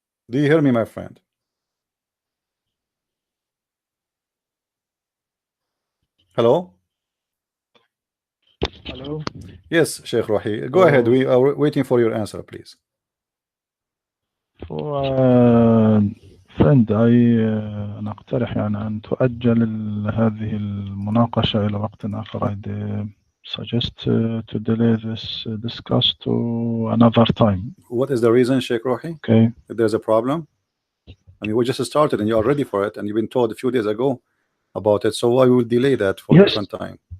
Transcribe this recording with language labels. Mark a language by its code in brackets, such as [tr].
[en] Do you hear me, my friend? Hello? hello. Yes, Sheikh Rohi. Go ahead. So We are waiting for your answer, please. for friend [ar] أنا أقترح يعني أن تؤجل هذه المناقشة إلى وقت آخر. [en] I suggest to delay this discuss to another time. What is the reason, Sheikh Rohi? Okay. If there's a problem? I mean, we just started and you are ready for it, and you've been told a few days ago about it. So why will delay that for Yes, different time?